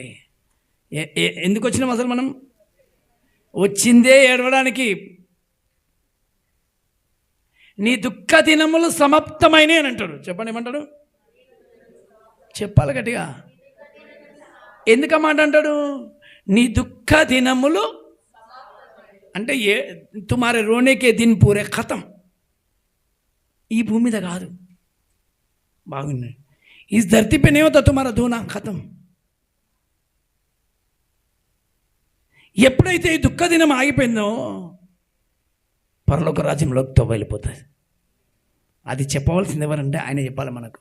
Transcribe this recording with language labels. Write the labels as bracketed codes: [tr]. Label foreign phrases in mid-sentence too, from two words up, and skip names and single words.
[te] ఎందుకు వచ్చినాం అసలు మనం? వచ్చిందే ఏడవడానికి. నీ దుఃఖ దినములు సమాప్తమైనవి అని అంటాడు. చెప్పండి, ఏమంటాడు? చెప్పాలి గట్టిగా. ఎందుకు ఆ మాట అంటాడు? నీ దుఃఖ దినములు అంటే [hi] तुम्हारे रोने के दिन पूरे खतम. [te] ఈ భూమి మీద కాదు, బాగుంది. [hi] ఈ धरती पे नहीं होता तुम्हारा धोना खत्म. [te] ఎప్పుడైతే ఈ దుఃఖ దినం ఆగిపోయిందో పరలోక రాజ్యంలోకి వెళ్ళిపోతుంది. అది చెప్పవలసింది ఎవరంటే ఆయన చెప్పాలి మనకు.